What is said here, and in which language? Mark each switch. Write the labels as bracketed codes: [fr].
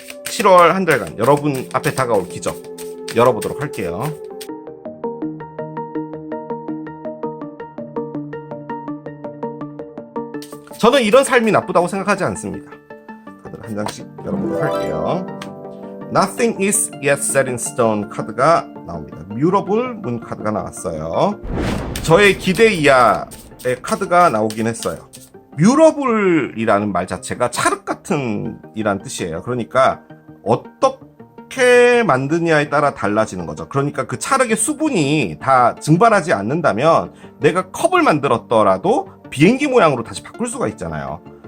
[ko] 7월 한 달간 여러분 앞에 다가올 기적 열어보도록 할게요. 저는 이런 삶이 나쁘다고 생각하지 않습니다. 카드를 한 장씩 열어보도록 할게요. [en] Nothing is yet set in stone [ko] 카드가 나옵니다. 뮤러블 문 카드가 나왔어요. 저의 기대 이하의 카드가 나오긴 했어요. 뮤러블이라는 말 자체가 찰흙 같은 이란 뜻이에요. 그러니까 어떻게 만드냐에 따라 달라지는 거죠. 그러니까 그 찰흙의 수분이 다 증발하지 않는다면 내가 컵을 만들었더라도 비행기 모양으로 다시 바꿀 수가 있잖아요.